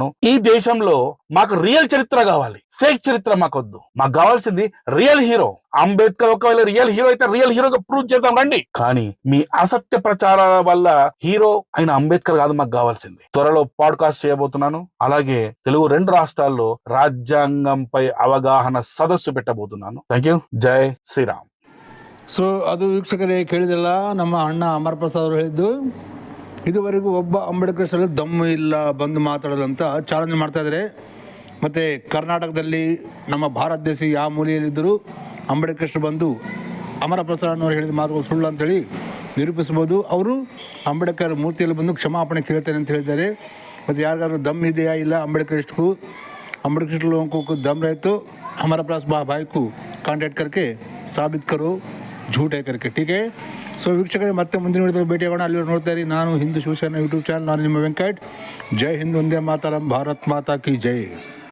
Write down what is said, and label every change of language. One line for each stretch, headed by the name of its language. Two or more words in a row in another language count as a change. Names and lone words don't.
Telugu: ఈ దేశంలో మాకు రియల్ చరిత్ర కావాలి, ఫేక్ చరిత్ర మాకొద్దు. మాకు కావాల్సింది
English: real hero.
Telugu: అంబేద్కర్ ఒకవేళ
English: real hero
Telugu: అయితే
English: real heroగా
Telugu: ప్రూవ్ చేద్దాం రండి. కానీ మీ అసత్య ప్రచారాల వల్ల హీరో అయిన అంబేద్కర్ కాదు మాకు కావాల్సింది. త్వరలో పాడ్కాస్ట్ చేయబోతున్నాను. అలాగే తెలుగు 2 రాష్ట్రాల్లో రాజ్యాంగంపై అవగాహన సదస్సు పెట్టబోతున్నాను.
English: thank you.
Telugu: జై శ్రీరామ్.
Kannada: ಸೊ ಅದು ವೀಕ್ಷಕರೇ, ಕೇಳಿದಲ್ಲ ನಮ್ಮ ಅಣ್ಣ ಅಮರ್ ಪ್ರಸಾದ್ ಅವರು ಹೇಳಿದ್ದು. ಇದುವರೆಗೂ ಒಬ್ಬ ಅಂಬೇಡ್ಕರ್ ದಮ್ಮು ಇಲ್ಲ ಬಂದು ಮಾತಾಡೋದು ಅಂತ ಚಾಲೆಂಜ್ ಮಾಡ್ತಾ ಇದ್ದಾರೆ. ಮತ್ತು ಕರ್ನಾಟಕದಲ್ಲಿ ನಮ್ಮ ಭಾರತ ದೇಶ ಯಾವ ಮೂಲೆಯಲ್ಲಿದ್ದರೂ ಅಂಬೇಡ್ಕರ್ ಬಂದು ಅಮರ ಪ್ರಸಾದ್ ಅವರು ಹೇಳಿದ ಮಾತುಗಳು ಸುಳ್ಳು ಅಂತೇಳಿ ನಿರೂಪಿಸ್ಬೋದು. ಅವರು ಅಂಬೇಡ್ಕರ್ ಮೂರ್ತಿಯಲ್ಲಿ ಬಂದು ಕ್ಷಮಾಪಣೆ ಕೇಳ್ತೇನೆ ಅಂತ ಹೇಳಿದ್ದಾರೆ. ಮತ್ತು ಯಾರಿಗಾದ್ರೂ ದಮ್ ಇದೆಯಾ ಇಲ್ಲ ಅಂಬೇಡ್ಕರಿಸ್ಟ್ಗೂ,
Hindi: अंबेडकर लोगों को दम रहे तो हमारा पास भाई को कांटेक्ट करके साबित करो झूठ है करके. ठीक है.
Kannada: ಸೊ ವೀಕ್ಷಕರೇ, ಮತ್ತೆ ಮುಂದಿನ ವಿಡಿಯೋದಲ್ಲಿ ಭೇಟಿಯಾಗೋಣ. ಅಲ್ಲಿ ನೋಡ್ತಾ ಇರಿ ನಾನು ಹಿಂದೂ ಶಿವಸೇನಾ
English: YouTube channel.
Kannada: ನಾನು ನಿಮ್ಮ ವೆಂಕಟ್.
Hindi: जय हिंद,
Kannada: ಒಂದೇ ಮಾತರಂ,
Hindi: भारत माता की जय.